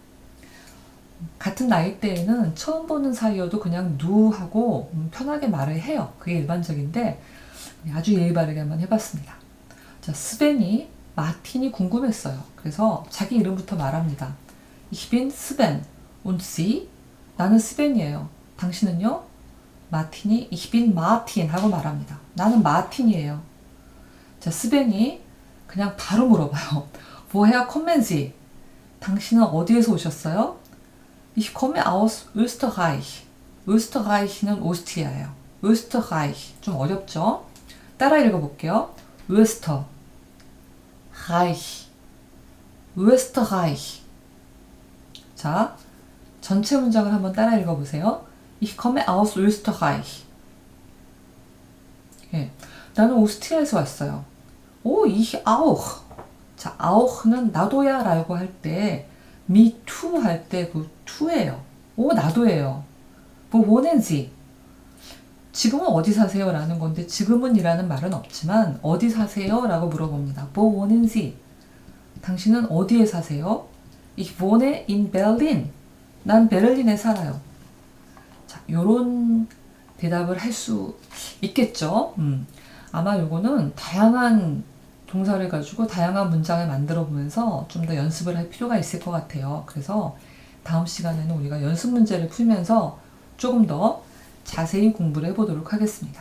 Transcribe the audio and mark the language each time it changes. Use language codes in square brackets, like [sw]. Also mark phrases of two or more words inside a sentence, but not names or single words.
[ko] 같은 나이대에는 처음 보는 사이여도 그냥 누하고 편하게 말을 해요. 그게 일반적인데 아주 예의 바르게 한번 해봤습니다. 자, 스벤이 마틴이 궁금했어요. 그래서 자기 이름부터 말합니다. [de] Ich bin Sven. Und Sie? [ko] 나는 스벤이에요. 당신은요? 마틴이 [de] Ich bin Martin [ko] 하고 말합니다. 나는 마틴이에요. 자, 스벤이 그냥 바로 물어봐요. [de] Woher kommen Sie? [ko] 당신은 어디에서 오셨어요? [de] Ich komme aus Österreich. [ko] Österreich는 오스트리아예요. Österreich. 좀 어렵죠? 따라 읽어볼게요. Österreich. Österreich. 자, 전체 문장을 한번 따라 읽어보세요. [de] Ich komme aus Österreich. [ko] 예, 나는 오스트리아에서 왔어요. 오, [de] ich auch. [ko] 자, auch는 나도야 라고 할 때 [en] me too [ko] 할 때 그 to예요. 오, 나도예요. [de] Wo wohnen Sie? [ko] 지금은 어디 사세요? 라는 건데 지금은 이라는 말은 없지만 어디 사세요? 라고 물어봅니다. [de] Wo wohnen Sie? [ko] 당신은 어디에 사세요? [de] Ich wohne in Berlin. [ko] 난 베를린에 살아요. 자, 요런 대답을 할 수 있겠죠? 아마 요거는 다양한 동사를 가지고 다양한 문장을 만들어 보면서 좀 더 연습을 할 필요가 있을 것 같아요. 그래서 다음 시간에는 우리가 연습 문제를 풀면서 조금 더 자세히 공부를 해보도록 하겠습니다.